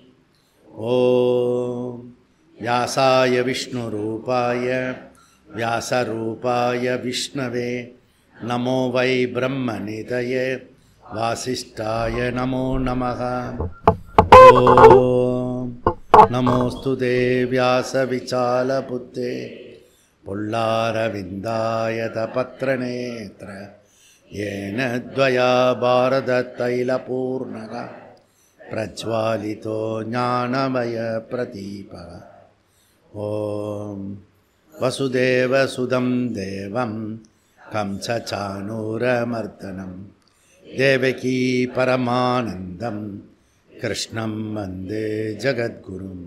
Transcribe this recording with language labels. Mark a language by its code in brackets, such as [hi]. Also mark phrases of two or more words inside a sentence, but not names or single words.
[sa] ओम् व्यासाय विष्णुरूपाय व्यासरूपाय विष्णवे नमो वै ब्रह्मनिधये वासिष्ठाय नमो नमः. ओम् नमोस्तुते व्यासविशालबुद्धे फुल्लारविन्दायत पत्रनेत्र येन द्वया भारततैलपूर्णः प्रज्वालितो ज्ञानमयप्रदीपः. ॐ वसुदेवसुतं देवं कंसचाणूरमर्दनं देवकी परमानन्दं कृष्णं वन्दे जगद्गुरुम्.